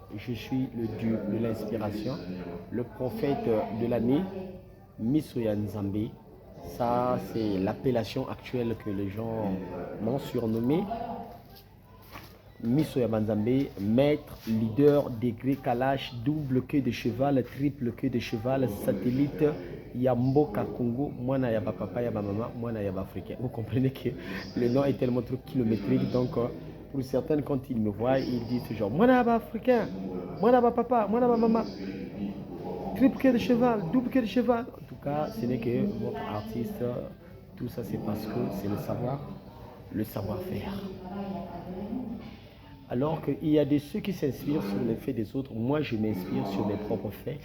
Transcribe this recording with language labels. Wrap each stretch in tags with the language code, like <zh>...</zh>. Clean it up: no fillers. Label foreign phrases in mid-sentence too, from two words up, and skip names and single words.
<fr>Je suis le dieu de l'inspiration, le prophète de l'année, Misoya Nzambe. Ça, c'est l'appellation actuelle que les gens m'ont surnommé. Misoya Banzambe, maître, leader, degré, kalash, double queue de cheval, triple queue de cheval, satellite, Yamboka Congo, Mwana Yaba Papa, Yaba Mama, Mwana Yaba Africain. Vous comprenez que le nom est tellement trop kilométrique, donc pour certains, quand ils me voient, ils disent toujours Mwana Yaba Africain, Mwana Yaba Papa, Mwana Yaba Mama, triple queue de cheval, double queue de cheval. En tout cas, ce n'est que votre artiste, tout ça c'est parce que c'est le savoir-faire. Alors qu'il y a de ceux qui s'inspirent sur les faits des autres, moi je m'inspire sur mes propres faits.</fr>